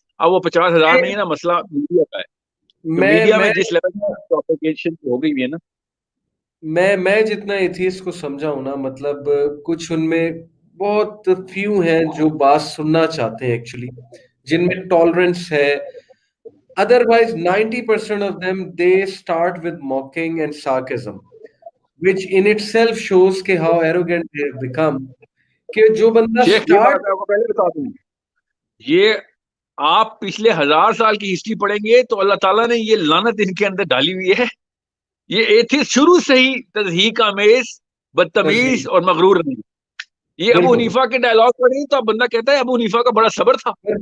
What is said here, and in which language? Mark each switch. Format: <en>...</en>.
<hi>अब वो 50,000 नहीं है ना, मसला मीडिया का है। तो मीडिया में जिस लेवल की प्रोपेगेशन हो गई है ना, मैं जितना एथिस्ट को समझा हूं ना, मतलब कुछ उनमें बहुत फ्यू हैं जो बात सुनना चाहते हैं एक्चुअली, जिनमें टॉलरेंस है।</hi> <en>Otherwise, 90% of them, they start with mocking and sarcasm, which in itself shows कि how arrogant they have become.</en> <hi>कि जो बंदा स्टार्ट पहले बता दूं, ये आप पिछले 1000 साल की हिस्ट्री पढ़ेंगे तो अल्लाह ताला ने ये लानत इनके अंदर डाली हुई है। ये एथिस्ट शुरू से ही तज़हीक आमेज, बदतमीज और मगरूर नहीं। ये अबू हनीफा के डायलॉग पढ़े तो बंदा कहता है अबू हनीफा का बड़ा सब्र था।</hi>